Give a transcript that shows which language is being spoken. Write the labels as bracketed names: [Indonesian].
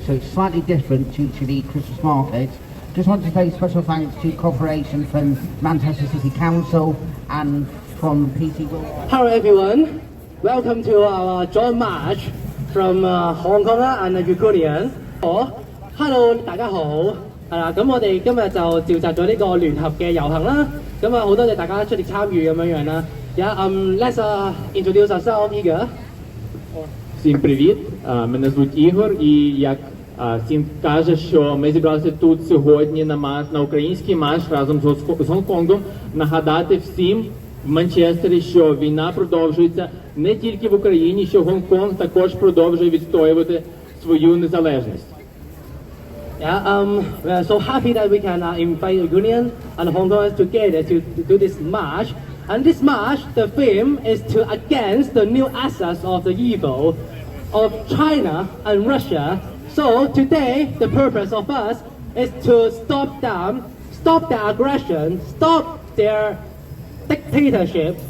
[English] So it's slightly different due to the Christmas market. Just want to say special thanks to cooperation from Manchester City Council and from PT Will. Hello everyone, welcome to our joint march from Hong Kong and Ukraine. [Cantonese] Hello 大家好，係啦，咁我哋今日就召集咗呢個聯合嘅遊行啦。咁啊，好多謝大家出力參與咁樣啦。 [English] Let's introduce ourselves, Igor. [Ukrainian] Всім привіт! Мене звуть Ігор, і як Сім каже, що ми зібралися тут сьогодні на український марш разом з Гонконгом нагадати всім в Манчестері, що війна продовжується не тільки в Україні, що Гонконг також продовжує відстоювати свою незалежність. [English] We are so happy that we can invite Union and Hong Kongers together to do this march. And this march, the theme is to against the new assets of the evil of China and Russia. So today, the purpose of us is to stop them, stop their aggression, stop their dictatorship.